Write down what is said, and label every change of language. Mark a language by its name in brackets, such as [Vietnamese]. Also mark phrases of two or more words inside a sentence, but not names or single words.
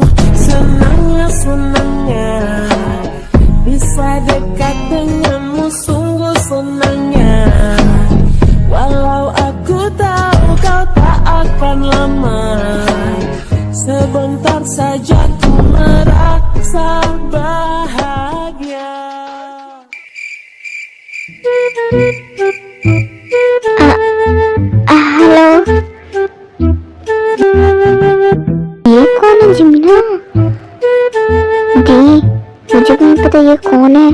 [Indonesian] Senangnya bisa dekat denganmu, sungguh senangnya. Walau aku tahu kau tak akan lama, sebentar saja ku merasa bahagia. [Hindi] हेलो, ये कौन है? जिमिना दी, मुझे भी नहीं पता ये कौन है।